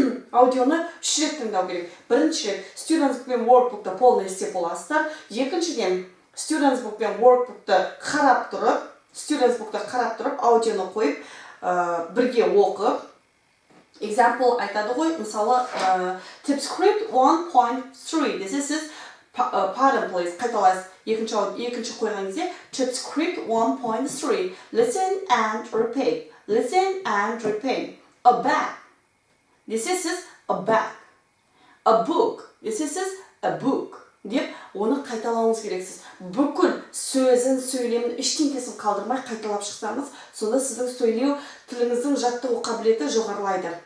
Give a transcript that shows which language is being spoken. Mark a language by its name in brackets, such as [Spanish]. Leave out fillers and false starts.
[Kazakh] Аудионы 3 рет тыңдау керек. Бірінші рет students bookпен, workbookты полный істеп боласыздар. Екіншіден students bookпен, workbookты қарап тұрып, аудионы қойып, бірге оқып, example айтады ғой, мысалы, tip script 1.3. [English] This is pardon please, [Kazakh] қайталайсыз. Екінші қойған кезде tip script 1.3. [English] Listen and repeat. Listen and repeat. A bag. This is a bag. A book. This is a book. [Kazakh] Деп оны қайталауыңыз керексіз. Бүкіл сөзін, сөйлемін, ештеңкесін қалдырмай қайталап шықсаңыз, сонда сіздің сөйлеу тіліңіздің жаттығу қабілеті жоғарылайды.